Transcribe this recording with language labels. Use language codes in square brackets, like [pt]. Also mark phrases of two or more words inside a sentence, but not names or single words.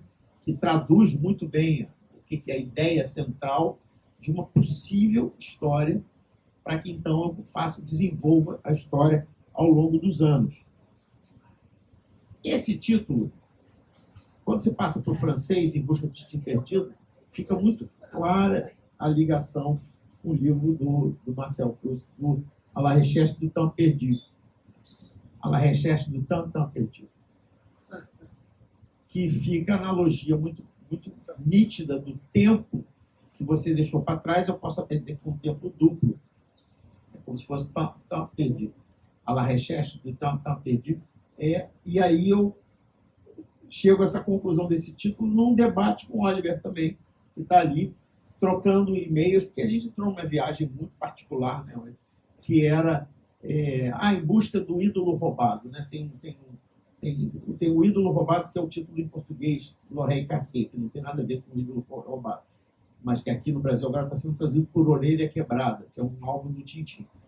[pt] Que traduz muito bem o que é a ideia central de uma possível história, para que então eu desenvolva a história ao longo dos anos. Esse título, quando você passa para o francês, Em Busca do Tintim Perdido, fica muito clara a ligação com o livro do Marcel Proust, do À la recherche du temps perdu. À la recherche du temps perdu. Que fica a analogia muito nítida do tempo que você deixou para trás. Eu posso até dizer que foi um tempo duplo. É como se fosse temps perdido. À la recherche du temps perdu. E aí eu chego a essa conclusão desse título num debate com o Oliver também, que está ali trocando e-mails, porque a gente entrou numa viagem muito particular, né, que era Em Busca do Ídolo Roubado. Né? Tem o Ídolo Roubado, que é o título em português, L'Oreille Cassée, que não tem nada a ver com o Ídolo Roubado, mas que aqui no Brasil agora está sendo traduzido por Orelha Quebrada, que é um álbum do Tintim.